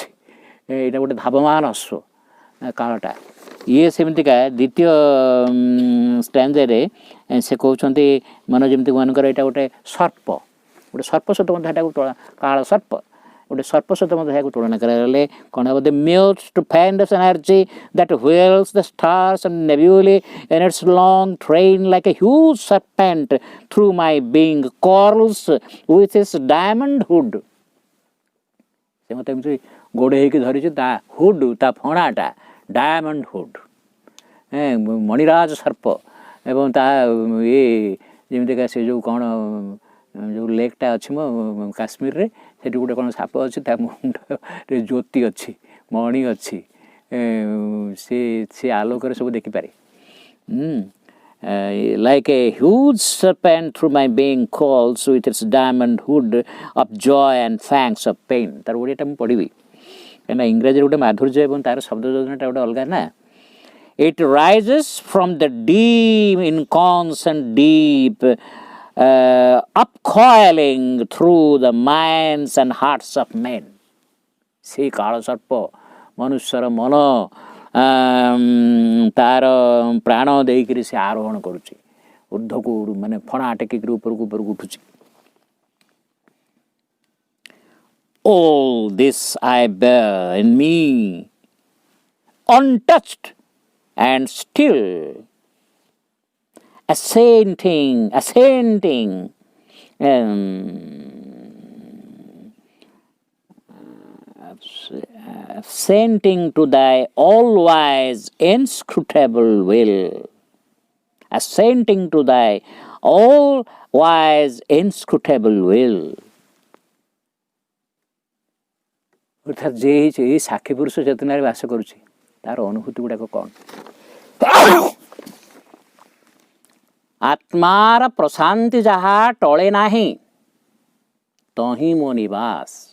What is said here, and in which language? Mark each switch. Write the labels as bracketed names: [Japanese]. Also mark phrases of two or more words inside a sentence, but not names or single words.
[Odia] ଏଇଟା ଗୋଟେ ଧାବମାନ ଅଶ୍ଵ କାଳଟା. ଇଏ ସେମିତିକା ଦ୍ୱିତୀୟ ଷ୍ଟାଞ୍ଜାରେ ସେ କହୁଛନ୍ତି ମାନେ ଯେମିତି ମାନଙ୍କର ଏଇଟା ଗୋଟେ ସର୍ପ, ଗୋଟେ ସର୍ପ ସହିତ ମଧ୍ୟ ଏଟାକୁ କାଳ ସର୍ପ, ଗୋଟେ ସର୍ପ ସହିତ ମଧ୍ୟ ଏହାକୁ ତୁଳନା କରାଗଲେ କ'ଣ ହେବ? [English] The mute stupendous energy that whirls the stars and nebulae in its long train like a huge serpent through my being, coils with its diamond hood. [Odia] ସେ ମୋତେ ଏମିତି ଗୋଡ଼େଇ ହେଇକି ଧରିଛି, ତା ହୁଡ୍, ତା ଫଣାଟା [English] diamond hood, [Odia] ମଣିରାଜ ସର୍ପ, ଏବଂ ତା ଯେମିତିକା ସେ ଯେଉଁ କ'ଣ ଯେଉଁ ଲେକ୍ଟା ଅଛି ମୋ କାଶ୍ମୀରରେ, ସେଠି ଗୋଟେ କ'ଣ ସାପ ଅଛି, ତା ମୁଣ୍ଡରେ ଜ୍ୟୋତି ଅଛି, ମଣି ଅଛି, ସେ ଆଲୋକରେ ସବୁ ଦେଖିପାରେ. [English] Like a huge serpent through my being, calls with its diamond hood of joy and fangs of pain. [Odia] ତାର ଓଡ଼ିଆଟା ମୁଁ ପଢ଼ିବି କାହିଁକିନା ଇଂରାଜୀରେ ଗୋଟେ ମାଧୁର୍ଯ୍ୟ ଏବଂ ତାର ଶବ୍ଦ ଯୋଜନାଟା ଗୋଟେ ଅଲଗା ନା. [English] It rises from the deep inconstant deep, upcoiling through the minds and hearts of men. [Odia] ସେଇ କାଳ ସର୍ପ ମନୁଷ୍ୟର ମନ ତାର ପ୍ରାଣ ଦେଇକରି ସେ ଆରୋହଣ କରୁଛି, ଉର୍ଦ୍ଧ୍ୱକୁ ମାନେ ଫଣା ଟେକିକିରି ଉପରକୁ ଉଠୁଛି. [English] All this I bear in me, untouched and still, assenting to thy all-wise inscrutable will, assenting to thy all-wise inscrutable will. [Odia] ଅର୍ଥାତ୍ ଯେ ଏଇ ସାକ୍ଷୀ ପୁରୁଷ ଚେତନାରେ ବାସ କରୁଛି ତାର ଅନୁଭୂତି ଗୁଡ଼ାକ କ'ଣ? ଆତ୍ମାର ପ୍ରଶାନ୍ତି ଯାହା ଟଳେ ନାହିଁ ତହିଁ ମୋ ନିବାସ.